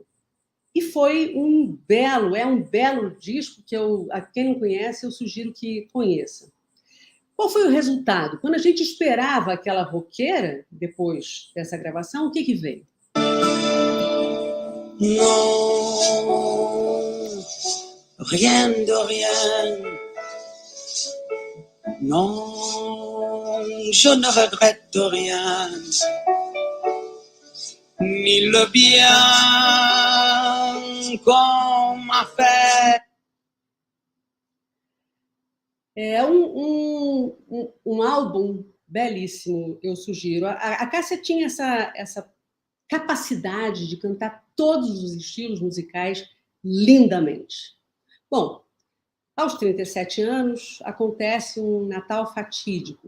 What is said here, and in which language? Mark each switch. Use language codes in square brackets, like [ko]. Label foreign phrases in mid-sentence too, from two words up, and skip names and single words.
[pt] E foi um belo disco que a quem não conhece, eu sugiro que conheça. Qual foi o resultado? Quando a gente esperava aquela roqueira, depois dessa gravação, o que veio? Não. [fr] rien de rien. Non, je ne regrette rien, ni le bien qu'on m'a fait. [pt] É um álbum belíssimo, eu sugiro. A Cássia tinha essa capacidade de cantar todos os estilos musicais lindamente. Bom, aos 37 anos, acontece um Natal fatídico.